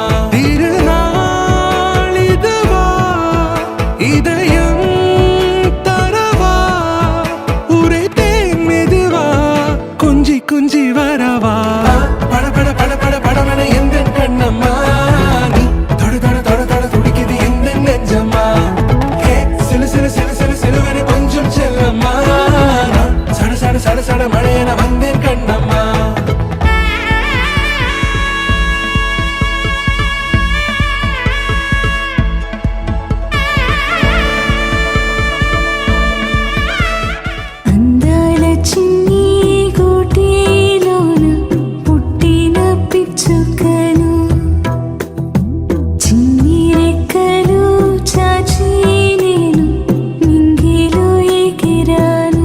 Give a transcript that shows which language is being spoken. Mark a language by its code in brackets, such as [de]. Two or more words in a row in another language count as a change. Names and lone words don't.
[ta] திருநாள் இதுவா இதயம் தரவா உரைத்தேன் மெதுவா கொஞ்சி கொஞ்சி வரவா. படபட படபட படவென எந்தன் கண்ணம்மா நீ தொட தொட தொட தொட துடிக்குது எந்தன் நெஞ்சம்மா. ஹே சிலு சிலு சிலு சிலு சிலுவென கொஞ்சம் செல்லம்மா. நான் சட சட சட சட மழையென வந்தேன் கண்ணம்மா. [te] అందాల చిన్ని గూటిలోన పుట్టిన పిచ్చుకను చిన్ని రెక్కలు చాచి నేను నింగిలో ఎగిరాను.